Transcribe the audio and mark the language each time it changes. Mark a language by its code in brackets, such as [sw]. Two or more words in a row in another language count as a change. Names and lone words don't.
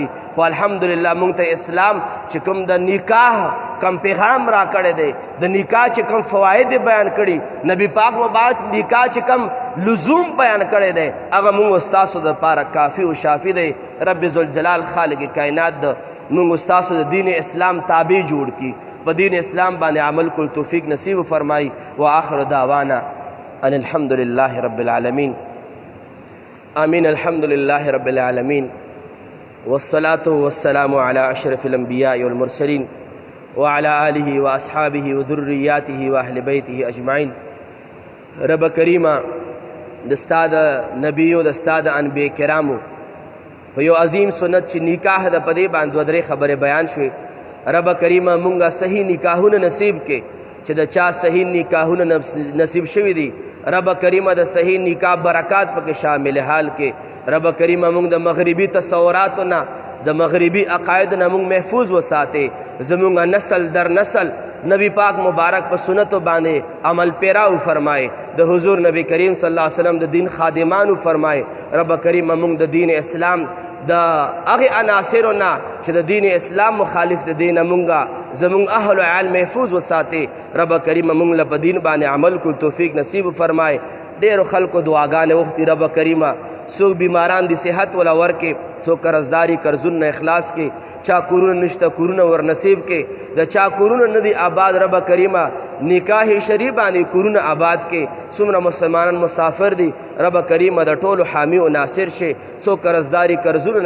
[ps] خو الحمدلله موږ ته اسلام چې کوم د نکاح کم پیغام را کړی دی د نکاح چې کم فواید بیان کړي نبی پاک مبارک نکاح چې کم لزوم بیان کړی دی هغه موږ ستاسو دپاره کافي او شافي دی رب ذوالجلال خالق کائنات د موږ ستاسو د دین اسلام تابع جوړ کړي په دین اسلام باندې عمل کول توفیق نصیب فرمائی [ar] وآخر دعوانا ان الحمد لله رب العالمین آمین الحمد لله رب العالمین والصلاة والسلام على اشرف الانبیاء والمرسلین وعلى آلہ واصحابہ وذریاتہ واہل بیتہ اجمعین۔ [ps] رب کریمہ دستا د نبیو دستا د انبیاء کرامو په یو عظیم سنت چې نکاح د پدې باندې دوه درې خبرې بیان شوې، رب کریمه مونږه صحیح نکاحونه نصیب کې چې د چا صحیح نکاحونه نصیب شوي دي، رب کریمه د صحیح نکاح برکات پکې شامل حال کې، رب کریمه مونږ د مغربي تصوراتو نه د مغربي عقایدو نه مونږ محفوظ وساتې، زمونږ نسل در نسل نبی پاک مبارک په سنتو باندې عمل پیراو فرمائے، د حضور نبی کریم [ar] صلی اللہ علیہ وسلم [ps] د دین خادمانو فرمائے، رب کریم مونږ د دین اسلام د هغه عناصرو نه چې د دین اسلام مخالف د دین مونږه زمونږ اهل و عیال محفوظ وساتې، رب کریم مونږ له په دین باندې عمل کو توفیق نصیب فرمائے۔ ډیرو خلکو دعاګانې وختي رب کریمه، څوک بیماران دي صحت ولا ورکې، څوک قرضداري قرضونه اخلاص کې، چا کورونه نشته کورونه ور نصیب کې، د چا کورونه نه دي آباد رب کریمه نکاح شریف باندې کورونه آباد کې، څومره مسلمانان مسافر دي رب کریمه د ټولو حامی او ناصر شي، څوک قرضداري قرضونه